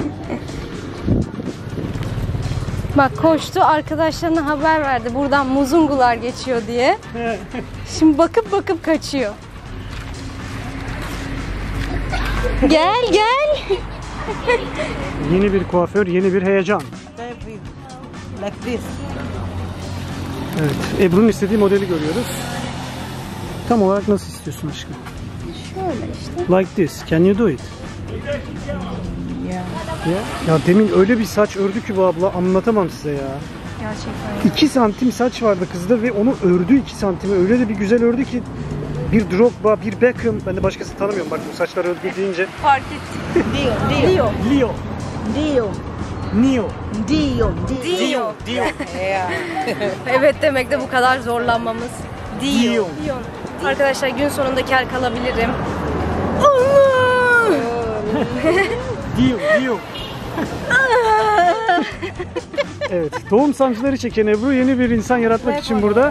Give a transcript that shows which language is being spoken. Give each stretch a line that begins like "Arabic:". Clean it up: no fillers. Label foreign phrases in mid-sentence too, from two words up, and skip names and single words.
Turkish: Bak koştu, arkadaşlarına haber verdi. Buradan Muzungular geçiyor diye. Şimdi bakıp kaçıyor. Gel gel. Yeni bir kuaför, yeni bir heyecan.
English: Like this.
Turkish: Evet, Ebru'nun istediği modeli görüyoruz. Tam olarak nasıl istiyorsun aşkım? Şöyle işte.
English: Like this. Can you do it?
Turkish: Ya demin öyle bir saç ördü ki bu abla, anlatamam size ya. Gerçekten. 2 santim saç vardı kızda ve onu ördü 2 santime. Öyle de bir güzel ördü ki. Bir Drogba, bir Beckham. Ben de başkasını tanımıyorum bak bu saçlar ördü deyince. Fark ettim. Dio. Leo. Dio. Neo. Dio. Dio. Evet demekte bu kadar zorlanmamız. Dio. Arkadaşlar gün sonunda kel kalabilirim. Allah! Diyor. Evet, doğum sancıları çeken Ebru yeni bir insan yaratmak için burada.